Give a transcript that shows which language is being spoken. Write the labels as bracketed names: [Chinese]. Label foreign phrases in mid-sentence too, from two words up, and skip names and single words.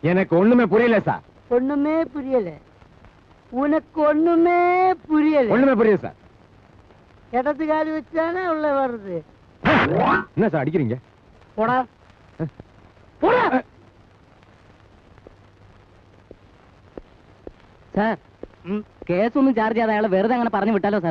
[Tamil] எனக்கு ஒண்ணுமே புரியல சார். ஒண்ணுமே புரியல. உனக்கு ஒண்ணுமே புரியல. ஒண்ணுமே புரியல சார். இடது காலி வச்சானே உள்ள வருது. என்ன சார் அடிக்கிறீங்க? போடா போடா. [Malayalam] സാർ കേസൊന്നും ചാർജ് ചെയ്യാതെ അയാളെ വെറുതെ അങ്ങനെ പറഞ്ഞു വിട്ടാലോ സാറേ?